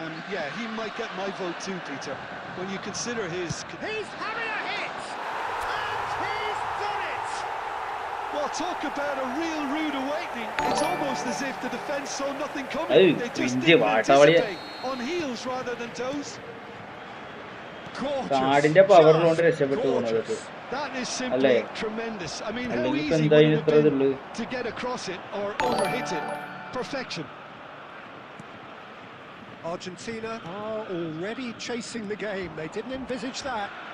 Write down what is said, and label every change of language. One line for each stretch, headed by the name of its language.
English: Yeah, he might get my vote too, Peter. When you consider his... He's having a hit! And he's done it! Well, talk about a real rude awakening. It's almost as if the defence saw nothing coming. They just didn't anticipate. On heels rather than toes.
Malayalam: കാടിന്റെ പവറിലോണ്ട് രക്ഷപ്പെട്ടു പോകുന്നത്.
English: That is simply tremendous. I mean, how easy would it have been to get across it or overhit it? Perfection. Argentina are already chasing the game. They didn't envisage that.